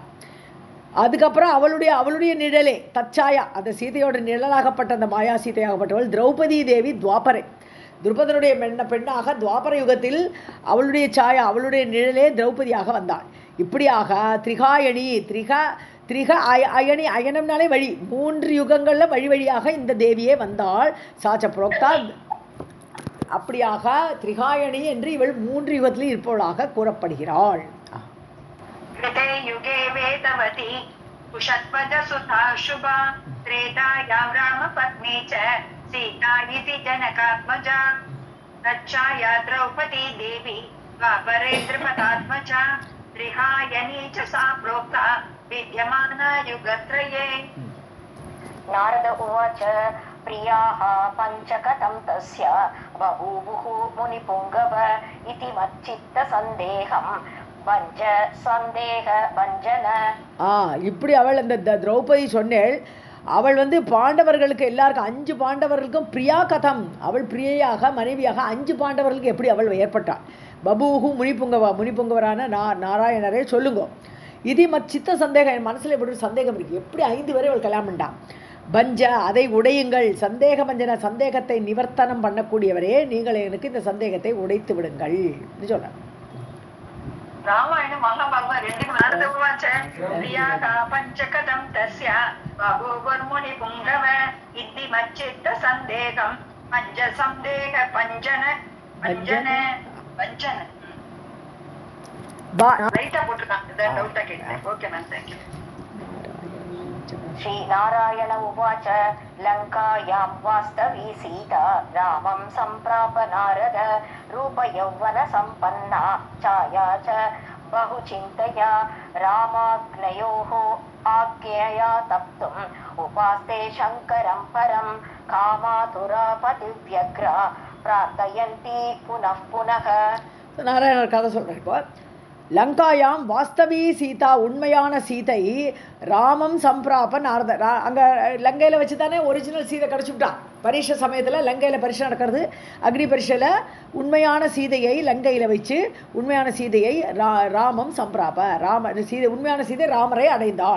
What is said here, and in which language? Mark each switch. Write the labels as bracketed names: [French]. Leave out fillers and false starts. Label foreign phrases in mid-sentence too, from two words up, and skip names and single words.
[Tamil] அதுக்கப்புறம் அவளுடைய நிழலே தச்சாயா, அந்த சீதையோட நிழலாகப்பட்ட அந்த மாயா சீதையாகப்பட்டவள் திரௌபதி தேவி துவாபரை, துருபதனுடைய பெண்ணாக துவாபர யுகத்தில் அவளுடைய சாயா, அவளுடைய நிழலே திரௌபதியாக வந்தாள். இப்படியாக திரிகாயணி, திரிக அயணி, அயனம்னாலே வழி, 3 யுகங்களில் வழியாக இந்த தேவியே வந்தாள். [Sanskrit] सा च प्रोक्ता, [Tamil] அப்படியாக திரிகாயணி என்று இவள் 3 யுகத்தில் இருப்பவளாக கூறப்படுகிறாள். [Sanskrit] कृते युगे वेदवती कुशध्वज सुता शुभा त्रेतायां रामपत्नी च सीता इति जनकात्मजा. तच्चाया द्रौपदी देवी द्वापरे द्रुपदात्मजा. त्रिहायनी च सा प्रोक्ता विद्यमाना युगत्रये. नारद उवाच प्रियाः पञ्चकतं तस्य बभूवुः मुनिपुङ्गव इति मच्चित्तसन्देहं [Tamil] இப்படி அவள் அந்த திரௌபதி சொன்னேள். அவள் பாண்டவர்களுக்கு எல்லாருக்கும் 5 பாண்டவர்களுக்கும் [Sanskrit] प्रिया कथं, [Tamil] அவள் பிரியையாக மனைவியாக 5 பாண்டவர்களுக்கு எப்படி அவள் ஏற்பட்டாள். பபூஹு முனிப்புங்கவரான நாராயணரே சொல்லுங்க. இது [Sanskrit] मच्चित्त सन्देहं, [Tamil] என் மனசில் எப்படி ஒரு சந்தேகம் இருக்குது. எப்படி 5 வரை அவள் கல்யாணம் பண்ணான். பஞ்ச, அதை உடையுங்கள். [Sanskrit] सन्देह भञ्जन, [Tamil] சந்தேகத்தை நிவர்த்தனம் பண்ணக்கூடியவரே நீங்கள் எனக்கு இந்த சந்தேகத்தை உடைத்து விடுங்கள் சொல்ற. [Sanskrit] रामायण महाभारत 2 नारद उवाच प्रियाका पञ्चकदं तस्य बभूवुर्मुनि पुङ्गव इति मच्चित्त सन्देहं पञ्च सन्देह पञ्जन [Tamil] ரைட்டா போட்டுருக்காங்க. இந்த டவுட்டா கேட்டேன். [English] okay ma'am, Thank you. [Sanskrit] श्रीनारायण उवाच लङ्कायां वास्तवी सीता रामं सम्प्राप नारद रूपयौवनसम्पन्ना छाया च बहुचिन्तया रामाग्नयोः आज्ञया तप्तुम् उपास्ते शङ्करं परं कामातुरा पतिव्यग्रा प्रार्थयन्ती पुनः पुनः. [Tamil] நாராயணர் கதை சொல்கிறேன். இப்போ [Sanskrit] लङ्कायां वास्तवी सीता, [Tamil] உண்மையான சீதை [Sanskrit] रामं सम्प्राप नारद, [Tamil] அங்கே லங்கையில் வச்சு தானே ஒரிஜினல் சீதை கிடச்சிவிட்டான். பரீட்சை சமயத்தில் லங்கையில் பரீட்சை நடக்கிறது, அக்னி பரீட்சையில் உண்மையான சீதையை லங்கையில் வச்சு உண்மையான சீதையை [Sanskrit] रामं सम्प्राप, [Tamil] உண்மையான சீதை ராமரை அடைந்தாள்.